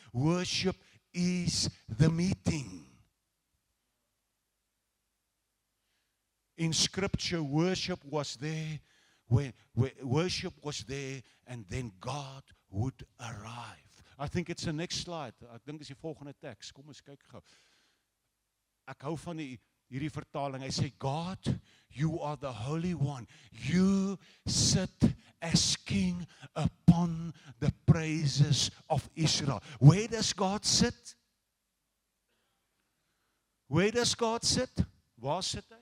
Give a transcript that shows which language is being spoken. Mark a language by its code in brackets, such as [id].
[en] Worship is the meeting. In Scripture, worship was there. Worship was there, and then God would arrive. I think it's the next slide. [af] Ek dink dis die volgende teks. Kom ons kyk gou. Ek hou van hierdie vertaling. Hy sê, [en] God, you are the Holy One. You sit as King upon the praises of Israel. Where does God sit? Where does God sit? [af] Waar sit hy?